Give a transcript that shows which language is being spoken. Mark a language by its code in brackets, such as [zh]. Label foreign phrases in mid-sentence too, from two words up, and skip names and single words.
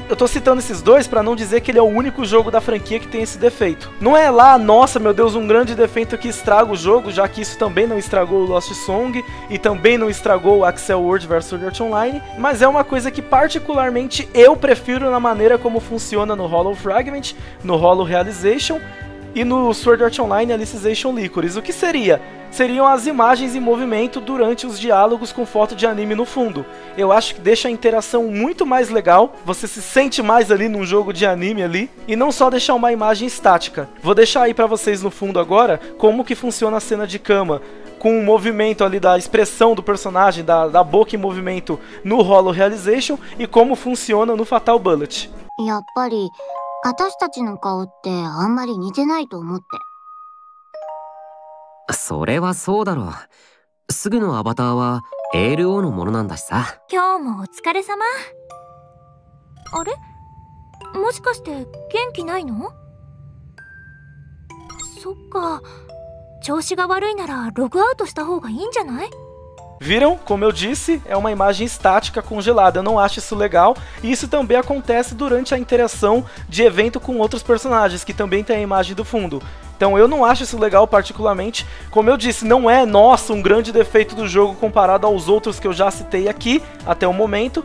[pt] Eu tô citando esses dois para não dizer que ele é o único jogo da franquia que tem esse defeito. Não é lá, nossa, meu Deus, um grande defeito que estraga o jogo, já que isso também não estragou o Lost Song e também não estragou o Accel World vs Sword Art Online, mas é uma coisa que particularmente eu prefiro na maneira como funciona no Hollow Fragment, no Hollow Realization e no Sword Art Online Alicization Lycoris. O que seria? Seriam as imagens em movimento durante os diálogos com foto de anime no fundo. Eu acho que deixa a interação muito mais legal, você se sente mais ali num jogo de anime ali, e não só deixar uma imagem estática. Vou deixar aí pra vocês no fundo agora como que funciona a cena de cama, com o movimento ali da expressão do personagem, da boca em movimento no Hollow Realization, e como funciona no Fatal Bullet. [ja] やっぱり私たちの顔ってあんまり似てないと思って。それはそうだろう。すぐのアバターは ALO のものなんだしさ。今日もお疲れ様。あれ？もしかして元気ないの？そっか。調子が悪いならログアウトした方がいいんじゃない？ [pt] Viram? Como eu disse, é uma imagem estática congelada. Eu não acho isso legal. E isso também acontece durante a interação de evento com outros personagens, que também tem a imagem do fundo. Então eu não acho isso legal particularmente. Como eu disse, não é, nossa, um grande defeito do jogo comparado aos outros que eu já citei aqui até o momento.